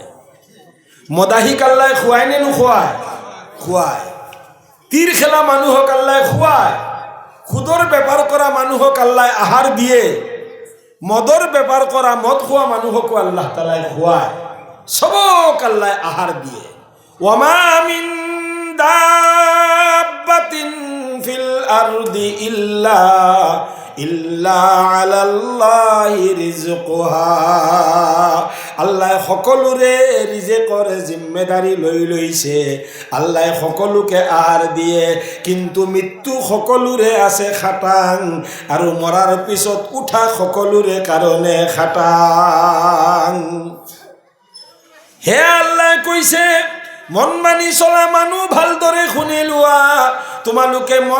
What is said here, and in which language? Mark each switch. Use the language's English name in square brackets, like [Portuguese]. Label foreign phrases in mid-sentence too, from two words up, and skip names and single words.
[Assamese] মদাহিক আল্লাহ খুৱাই নে নোখোৱায়? খুৱায়। তীৰ খেলা মানুহক আল্লাহ খুৱায়, সুদৰ বেপাৰ কৰা মানুহক আল্লাহ আহাৰ দিয়ে, মদৰ বেপাৰ কৰা মদ খোৱা মানুহকো আল্লাহ তাআলাই খুৱায়, সবক আল্লাহ আহাৰ দিয়ে। [Arabic] وما من دابة في الأرض إلا على الله رزقها. [Assamese] আল্লাহ সকলোৰে ৰিজেকৰ জিম্মেদাৰি লৈ লৈছে, আল্লাহ সকলোকে আহাৰ দিয়ে, কিন্তু মৃত্যু সকলোৰে আছে খাটাং, আৰু মৰাৰ পিছত উঠা সকলোৰে কাৰণে খাটাং। হে আল্লাহ কৈছে মন মানি চলা মানুহ ভালদৰে শুনি লোৱা, তোমালোকে মন